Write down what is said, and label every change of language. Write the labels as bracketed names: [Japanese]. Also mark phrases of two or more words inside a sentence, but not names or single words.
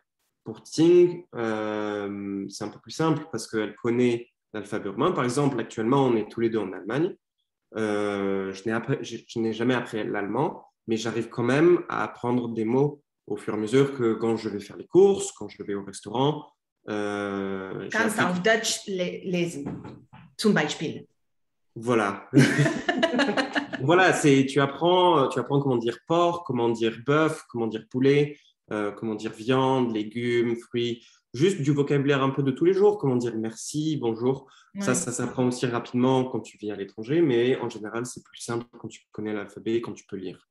[French] Pour Ting, c'est un peu plus simple parce qu'elle connaît l'alphabet romain. Par exemple, actuellement, on est tous les deux en Allemagne. Je n'ai jamais appris l'allemand, mais j'arrive quand même à apprendre des mots au fur et à mesure que quand je vais faire les courses, quand je vais au restaurant. [German] Kannst auf Deutsch lesen, zum Beispiel. [French] Voilà. Voilà, tu apprends comment dire porc, comment dire bœuf, comment dire poulet, comment dire viande, légumes, fruits, juste du vocabulaire un peu de tous les jours, comment dire merci, bonjour. Ça s'apprend aussi rapidement quand tu vis à l'étranger, mais en général, c'est plus simple quand tu connais l'alphabet et quand tu peux lire.